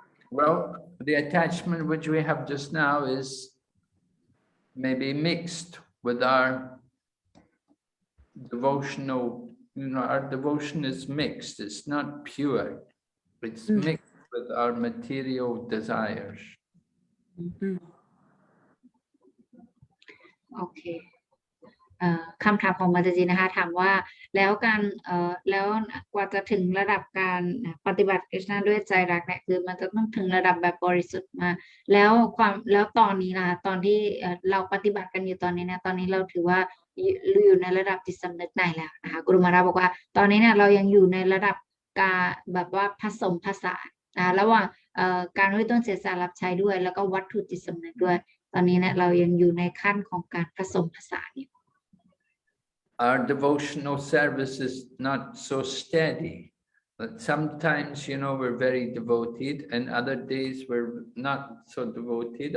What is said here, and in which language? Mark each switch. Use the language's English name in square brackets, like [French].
[English] Well, the attachment which we have just now is maybe mixed with our devotional, our devotion is mixed. It's not pure. It's mixed with our material desires. [Thai] โอเคคำถามของมาตจีนะคะถามว่าแล้วการแล้วกว่าจะถึงระดับการปฏิบัติกฤษณะด้วยใจรักเนี่ยคือมันจะต้องถึงระดับแบบบริสุทธิ์มาแล้วตอนนี้นะตอนที่เราปฏิบัติกันอยู่ตอนนี้เนี่ยตอนนี้เราถือว่า อยู่ในระดับจิตสำนึกไหนแล้วนะคะกุรุมาราบอกว่าตอนนี้เนี่ยเรายังอยู่ในระดับการแบบว่าผสมผสานระหว่างการด้วยต้นเสียสละรับใช้ด้วยแล้วก็วัตถุจิตสำนึกด้วยตอนนี้เนี่ยเรายังอยู่ในขั้นของการผสมผสานอยู่ [English] Our devotional service is not so steady. But sometimes, we're very devoted, and other days we're not so devoted.